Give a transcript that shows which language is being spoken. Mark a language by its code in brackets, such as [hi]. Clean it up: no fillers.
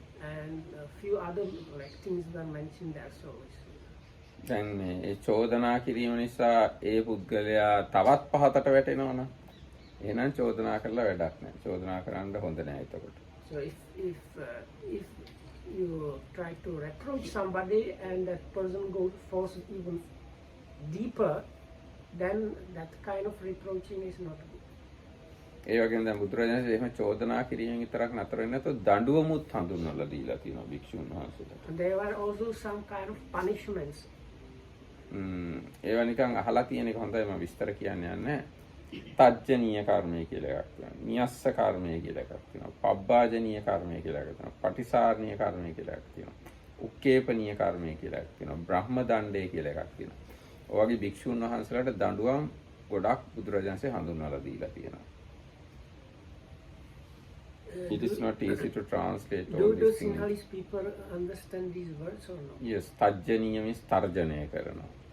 [en] And a few other like things were mentioned there. So [si] දැන් මේ චෝදනා කිරීම නිසා ඒ පුද්ගලයා තවත් පහතට වැටෙනවනේ. එහෙනම් චෝදනා කරලා වැඩක් නැහැ. චෝදනා කරන්න හොඳ නැහැ එතකොට. [en] So if you try to reproach somebody and that person falls even deeper, then that kind of reproaching is not good. [si] ඒ වගේම දැන් බුදුරජාණන් එහෙම චෝදනා කිරීමෙන් විතරක් නතර වෙන්නේ නැතුව දඬුවමුත් හඳුන්වලා දීලා තියෙනවා භික්ෂුන් වහන්සේලාට. [en] There were also some kind of punishments. [si] ඒවා නිකන් අහලා තියෙන එක හොඳයි, මම විස්තර කියන්න යන්නේ. තජ්ජනීය කර්මය කියලා එකක් තියෙනවා. නියස්ස කර්මය කියලා එකක් තියෙනවා. පබ්බාජනීය කර්මය කියලා එකක් තියෙනවා. පටිසාරණීය කර්මය කියලා එකක් තියෙනවා. උක්කේපනීය කර්මය කියලා එකක් තියෙනවා. බ්‍රහ්ම දණ්ඩය කියලා එකක් තියෙනවා. ඔය වගේ භික්ෂුන් වහන්සේලාට දඬුවම් ගොඩක් බුදුරජාණන්සේ හඳුන්වලා දීලා තියෙනවා. [en] It is not easy to translate all Do these things. Sinhalese people understand these words or not? Yes, තජ්ජනීය means [si] තර්ජනය කරනවා.